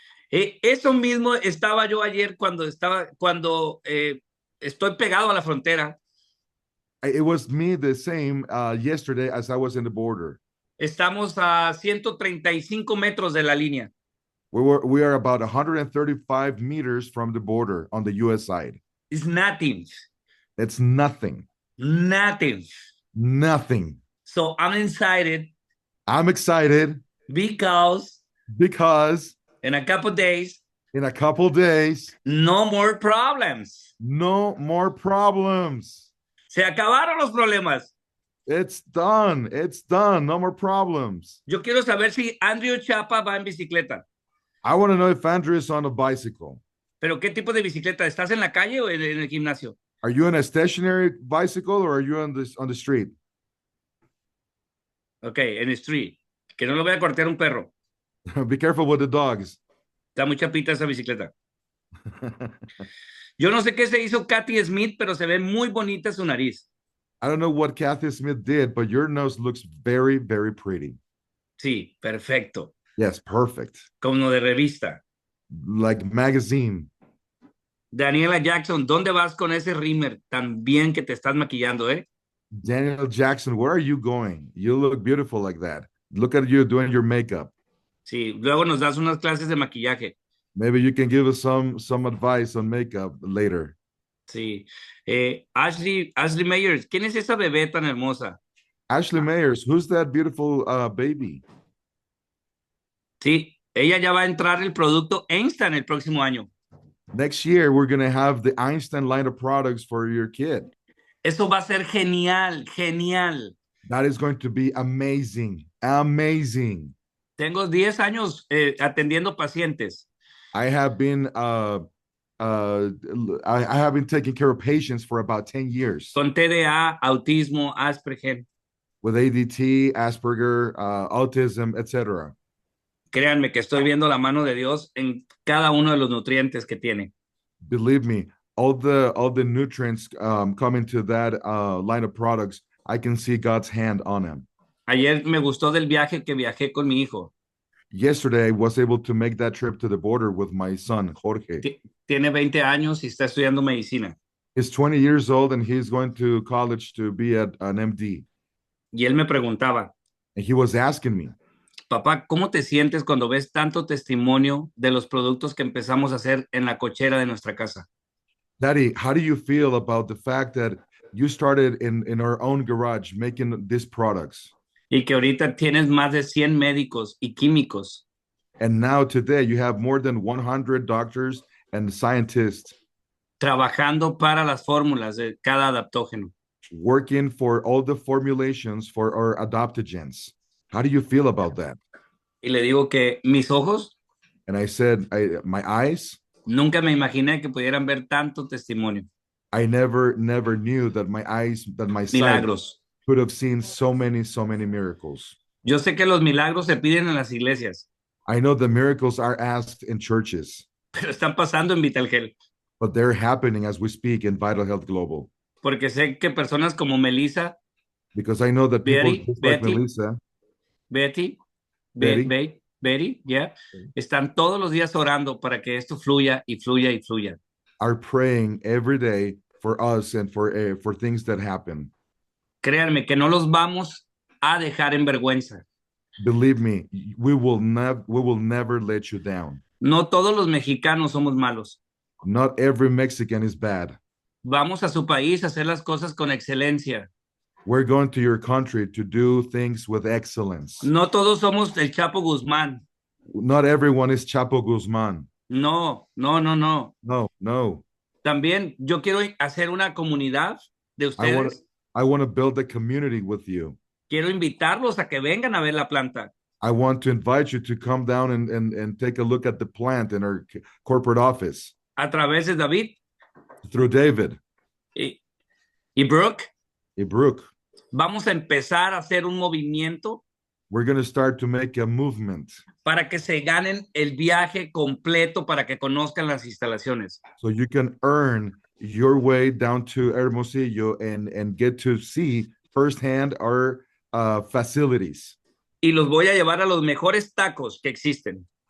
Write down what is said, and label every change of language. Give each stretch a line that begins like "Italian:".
Spanish: Eso mismo estaba yo ayer cuando estoy pegado a la frontera.
English: It was me the same yesterday as I was in the border.
Spanish: Estamos a 135 metros de la línea.
English: We are about 135 meters from the border on the US side. It's nothing. It's nothing. Nothing. Nothing. So I'm excited I'm excited because in a couple days, in a couple days, no more problems. no more problems.
Spanish: Se acabaron los problemas.
English: It's done. It's done. No more problems.
Spanish: Yo quiero saber si Andrew Chapa va en bicicleta.
English: I want to know if Andrew is on a bicycle.
Spanish: ¿Pero qué tipo de bicicleta? ¿Estás en la calle o en el gimnasio?
English: Are you on a stationary bicycle or are you on the street?
Spanish: Ok, en el street. Que no lo vaya a cortear un perro.
English: Be careful with the dogs.
Spanish: Está muy chapita esa bicicleta. Yo no sé qué se hizo Kathy Smith, pero se ve muy bonita su nariz.
English: I don't know what Kathy Smith did, but your nose looks very, very pretty.
Spanish: Sí, perfecto.
English: Yes, perfect.
Spanish: Como de revista.
English: Like magazine.
Spanish: Daniela Jackson, ¿dónde vas con ese rímer tan bien que te estás maquillando, eh?
English: Daniel Jackson, where are you going? You look beautiful like that. Look at you doing your makeup.
Spanish: Sí, luego nos das unas clases de maquillaje.
English: Maybe you can give us some advice on makeup later.
Spanish: Sí. Ashley Meyers, ¿quién es esa bebé tan hermosa?
English: Ashley Mayers, who's that beautiful baby?
Spanish: Sí, ella ya va a entrar el producto Einstein el próximo año.
English: Next year, we're going to have the Einstein line of products for your kid.
Spanish: Eso va a ser genial, genial.
English: That is going to be amazing, amazing.
Spanish: Tengo 10 años atendiendo pacientes.
English: I have been I have been taking care of patients for about 10 years
Spanish: Con TDA, autismo, Asperger.
English: with ADT, Asperger, autism, etc.
Spanish: Créanme que estoy viendo la mano de Dios en cada uno de los nutrientes que tiene.
English: Believe me, all the nutrients coming to that line of products, I can see God's hand on them.
Spanish: Ayer me gustó del viaje que viajé con mi hijo.
English: Yesterday, I was able to make that trip to the border with my son, Jorge.
Spanish: Tiene 20 años y está estudiando medicina.
English: He's 20 years old and he's going to college to be an MD.
Spanish: Y él me preguntaba,
English: And he was asking me,
Spanish: papá, ¿cómo te sientes cuando ves tanto testimonio de los productos que empezamos a hacer en la cochera de nuestra casa?
English: Daddy, how do you feel about the fact that You started in our own garage making these products.
Spanish: y que ahorita tienes más de 100 médicos y químicos
English: And now today you have more than 100 doctors and scientists
Spanish: trabajando para las fórmulas de cada adaptógeno.
English: working for all the formulations for our adaptogens. How do you feel about that?
Spanish: Y le digo que mis ojos
English: And I said, my eyes,
Spanish: nunca me imaginé que pudieran ver tanto testimonio,
English: I never knew that my eyes, that my sight
Spanish: milagros.
English: could have seen so many miracles.
Spanish: Yo sé que los milagros se piden en las iglesias,
English: I know the miracles are asked in churches,
Spanish: pero están pasando en Vitalgel,
English: but they're happening as we speak in Vital Health Global.
Spanish: porque sé que personas como Melissa,
English: Because I know that people Betty, just like Betty, Melissa, Betty, Betty.
Spanish: Betty, yeah, están todos los días orando para que esto fluya y fluya y fluya.
English: are praying every day for us and for things that happen.
Spanish: Créanme que no los vamos a dejar en vergüenza.
English: Believe me, we will never let you down.
Spanish: No todos los mexicanos somos malos.
English: Not every Mexican is bad.
Spanish: Vamos a su país a hacer las cosas con excelencia.
English: We're going to your country to do things with excellence.
Spanish: No todos somos el Chapo Guzmán.
English: Not everyone is Chapo Guzman.
Spanish: No.
English: No.
Spanish: También yo quiero hacer una comunidad de ustedes.
English: I want to build a community with you.
Spanish: Quiero invitarlos a que vengan a ver la planta.
English: I want to invite you to come down and take a look at the plant in our corporate office.
Spanish: A través de David
English: Through David.
Spanish: y Brooke.
English: Hey, Brooke.
Spanish: Vamos a empezar a hacer un movimiento
English: We're going to start to make a movement.
Spanish: Para que se ganen el viaje completo, para que conozcan las instalaciones.
English: So you can earn your way down to Hermosillo and get to see firsthand our facilities.
Spanish: Y los voy a llevar a los mejores tacos que existen.